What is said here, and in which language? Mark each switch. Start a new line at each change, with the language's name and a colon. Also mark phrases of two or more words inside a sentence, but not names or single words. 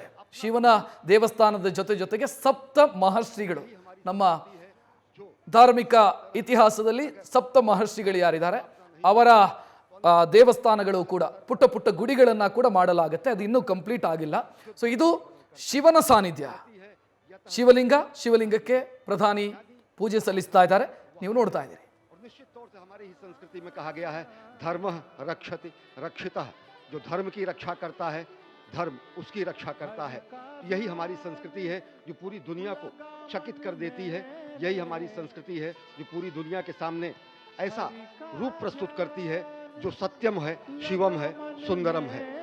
Kannada: ಶಿವನ ದೇವಸ್ಥಾನದ ಜೊತೆಗೆ ಸಪ್ತ ಮಹರ್ಷಿಗಳು, ನಮ್ಮ ಧಾರ್ಮಿಕ ಇತಿಹಾಸದಲ್ಲಿ ಸಪ್ತ ಮಹರ್ಷಿಗಳು ಯಾರಿದ್ದಾರೆ ಅವರ ದೇವಸ್ಥಾನಗಳು ಕೂಡ, ಪುಟ್ಟ ಪುಟ್ಟ ಗುಡಿಗಳನ್ನ ಕೂಡ ಮಾಡಲಾಗುತ್ತೆ. ಅದು ಇನ್ನೂ ಕಂಪ್ಲೀಟ್ ಆಗಿಲ್ಲ. ಸೊ ಇದು ಶಿವನ ಸಾನ್ನಿಧ್ಯ, ಶಿವಲಿಂಗಕ್ಕೆ ಪ್ರಧಾನಿ ಪೂಜೆ ಸಲ್ಲಿಸ್ತಾ ಇದ್ದಾರೆ, ನೀವು ನೋಡ್ತಾ ಇದ್ದೀರಿ.
Hindi: निश्चित तौर से हमारी ही संस्कृति में कहा गया है,
Sanskrit: धर्म रक्षति रक्षितः,
Hindi: जो धर्म की रक्षा करता है धर्म उसकी रक्षा करता है. यही हमारी संस्कृति है जो पूरी दुनिया को चकित कर देती है. यही हमारी संस्कृति है जो पूरी दुनिया के सामने ऐसा रूप प्रस्तुत करती है जो सत्यम है, शिवम है, सुंदरम है.